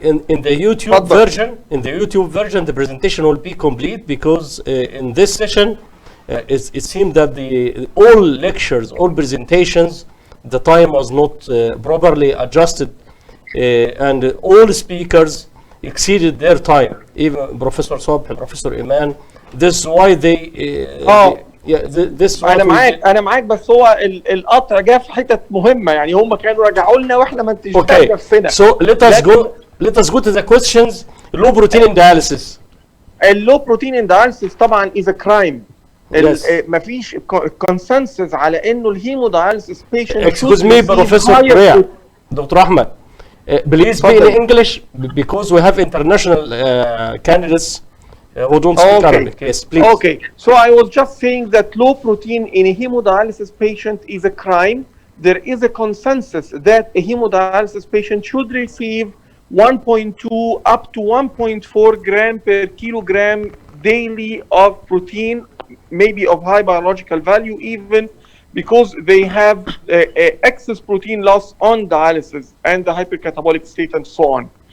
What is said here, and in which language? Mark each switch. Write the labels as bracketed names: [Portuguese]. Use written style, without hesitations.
[English] In the YouTube version, the presentation will be complete because in this session, it seemed that all lectures, all presentations, the time was not properly adjusted, and all speakers exceeded their time. Even Professor Sobh, Professor Iman. This is why they. [Arabic] انا معاك بس هو القطع جه في حتت مهمه، يعني هم كانوا رجعوا لنا واحنا ما انتجناش نفسنا. [English] So let us go to the questions. Low protein in dialysis. اللو protein in dialysis [Arabic] طبعا [English] is a crime. [Arabic] مفيش consensus على انه الهيموداياليسيس patient. [English] Excuse me, Professor Korea. [Arabic] دكتور أحمد. [English] Please be in English because we have international candidates who don't speak Arabic. Yes, please. Okay, so I was just saying that low protein in a hemodialysis patient is a crime. There is a consensus that a hemodialysis patient should receive 1.2 up to 1.4 gram per kilogram daily of protein, maybe of high biological value even, because they have excess protein loss on dialysis and the hypercatabolic state and so on.